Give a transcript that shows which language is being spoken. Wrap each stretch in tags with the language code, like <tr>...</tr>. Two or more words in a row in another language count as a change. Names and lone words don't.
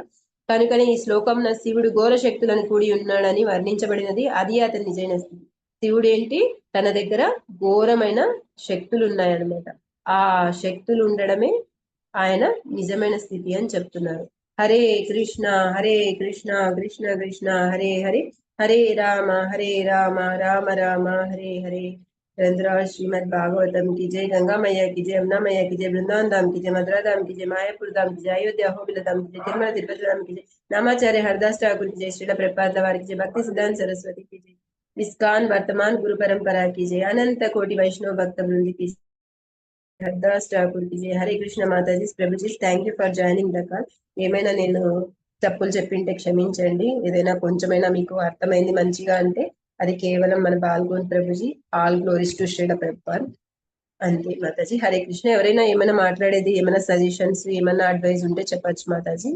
<te>కనుకనే ఈ శ్లోకంలో శివుడు ఘోర శక్తులను కూడి ఉన్నాడని వర్ణించబడినది. అది అతని నిజమైన స్థితి. శివుడు ఏంటి, తన దగ్గర ఘోరమైన శక్తులు ఉన్నాయన్నమాట. ఆ శక్తులు ఉండడమే ఆయన నిజమైన స్థితి అని చెప్తున్నారు.</te> <sa>హరే కృష్ణ కృష్ణ కృష్ణ హరే హరే, హరే రామ రామ రామ హరే హరే.</sa> <hi>श्रीमद भागवतम की जय, गंगा मैया की जय, यमुना मैया की जय, वृंदावन धाम की जय, मथुरा धाम की जय, मायापुर धाम की जय, अयोध्या होबिल धाम की जय, तिरुमला तिरुपति धाम की जय, नामाचार्य हरदास ठाकुर की जय, श्रील प्रभुपाद की जय, भक्ति सिद्धांत सरस्वती की जय, इस्कॉन वर्तमान गुरु परंपरा की जय, अनंत कोटि वैष्णव भक्त वृंद की हरदास ठाकुर की जय. हरे कृष्ण माताजी,</hi> <te>ప్రభుజీ,</te> <en>thank you for joining the call.</en> <te>ఏమైనా నేను తప్పులు చెప్పింటే క్షమించండి. ఏదైనా కొంచెమైనా మీకు అర్థమైంది మంచిగా అంటే అది కేవలం మన పాల్గొని ప్రభుజీ.</te> <en>all glories to Srila Prabhupad.</en> <te>అంతే మాతాజీ. హరే కృష్ణ. ఎవరైనా ఏమైనా మాట్లాడేది, ఏమైనా సజెషన్స్, ఏమైనా అడ్వైస్ ఉంటే చెప్పచ్చు మాతాజీ.</te>